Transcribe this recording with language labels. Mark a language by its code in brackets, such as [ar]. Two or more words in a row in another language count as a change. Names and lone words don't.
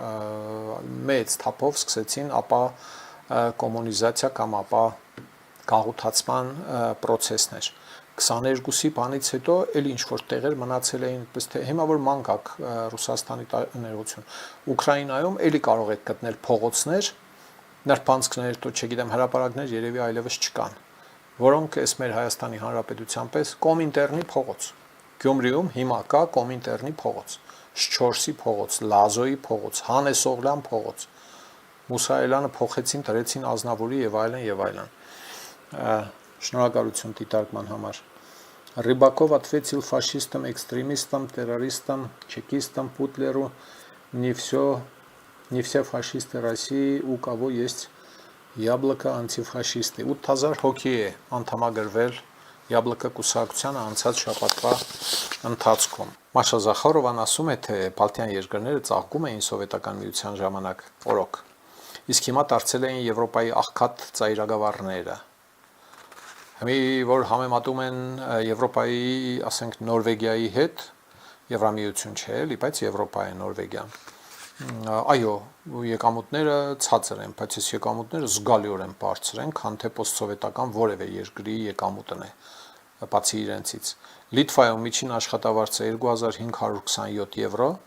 [hy] մեծ թափով սկսեցին ապա կոմունիզացիա կամ ապա գաղութացման process-ներ։ 22-ի բանից հետո էլ ինչ-որ տեղեր մնացել էին, այդպես թե հիմա որ մանկակ Ռուսաստանի ներողություն, Ուկրաինայում էլի կարող եք գտնել փողոցներ, նրբանցքներ, то չգիտեմ, հրապարակներ երևի այլևս չկան, որոնք էս մեր Հայաստանի Հանրապետության պես Կոմինտերնի փողոց։ Գյումրիում հիմա կա Կոմինտերնի փողոց, Շչորսի փողոց, Լազոյի փողոց, Հանեսօղլյան փողոց։ Մուսայելյանը փոխեցին, դրեցին Ազնավուրի եւ այլն եւ այլն։ Շնորհակալություն դիտարկման համար։ [ru] Рыбаков ответил фашистам, экстремистам, террористам, чекистам, Путлеру, не все фашисты России, у кого есть яблоко антифашисты։ [hy] 8000 հոգի է անդամագրվել Яблоко կուսակցությանը անցած շաբաթվա ընթացքում։ Մաշա Զախարովան ասում է, թե Բալթյան երկրները ծաղկում էին սովետական միության ժամանակ օրոք, իսկ հիմա դարձել էին Եվրոպայի աղքատ ծայրագավառները։ Հիմա որ համեմատում են Եվրոպայի, ասենք, Նորվեգիայի հետ, Եվրամիություն չէ, էլի, բայց Եվրոպա է Նորվեգիան։ Այո, եկամուտները ցածր են, բայց այս եկամուտները զգալիորեն բարձր են, քան թե պոստսովետական որևէ երկրի եկամուտն է, բացի իրենցից։ Լիտվայում միջին աշխատավարձը 2527 եվրո,